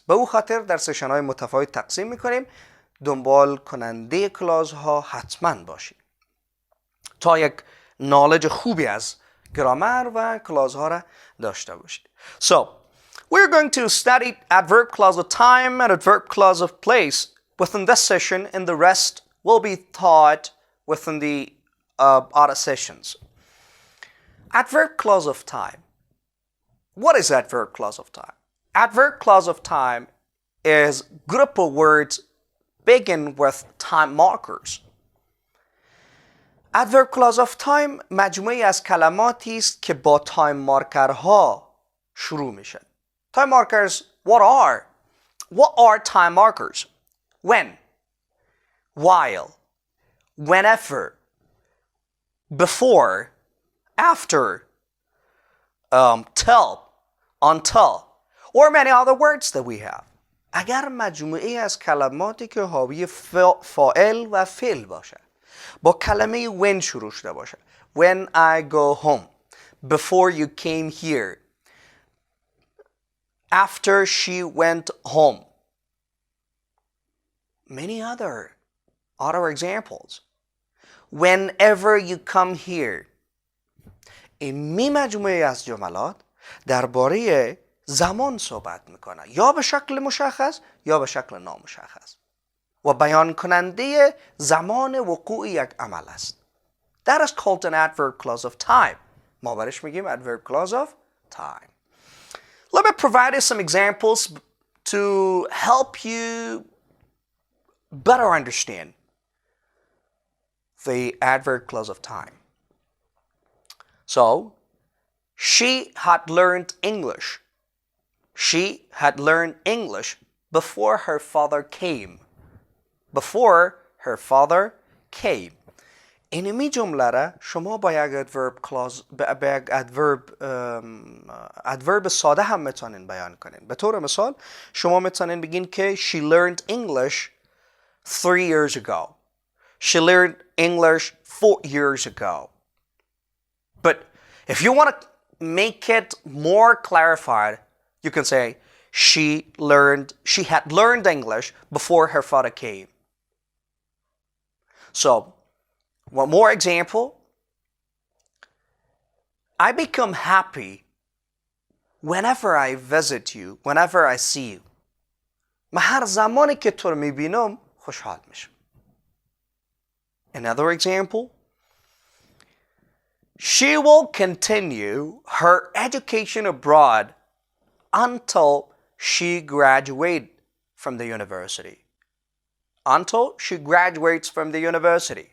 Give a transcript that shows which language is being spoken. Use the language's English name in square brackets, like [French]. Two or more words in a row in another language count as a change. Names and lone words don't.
[Persian] به او خاطر در سشن‌های متفاوت تقسیم میکنیم. دنبال کننده کلازها حتما باشید تا یک نالج خوبی از گرامر و کلازها را داشته باشید. [English] So, we're going to study adverb clause of time and adverb clause of place within this session, and the rest will be taught within the other sessions. Adverb clause of time. What is adverb clause of time? Adverb clause of time is group of words begin with time markers. Adverb clause of time [Persian] مجموعی از کلماتی است که با تایم مارکرها شروع میشن. [English] Time markers, what are time markers? When, while, whenever, before, after, till, until, or many other words that we have. [Persian] اگر مجموعی از کلماتی که حاوی فاعل و فعل باشه با کلمه when شروع شده باشه. [English] When I go home, before you came here, after she went home. Many other examples. Whenever you come here. [Persian] این مجموعه از جملات درباره زمان صحبت میکنه، یا به شکل مشخص یا به شکل نامشخص، و بیان کننده زمان وقوع یک عمل است. [English] That is called an adverb clause of time. [Persian] ما برش میگیم [English] adverb clause of time. Let me provide you some examples to help you better understand the adverb clause of time. So, she had learned English. She had learned English before her father came. Before her father came. [Persian] اینمی جمله را شما با یک adverb ساده هم میتونین بیان کنین. به طور مثال شما میتونین بگین که [English] she learned English 3 years ago. She learned English 4 years ago. But if you want to make it more clarified, you can say she had learned English before her father came. So, one more example. I become happy whenever I visit you, whenever I see you. [Persian] من هر زمانی که تو رو میبینم خوشحال میشم. [English] Another example. She will continue her education abroad until she graduates from the university. Until she graduates from the university.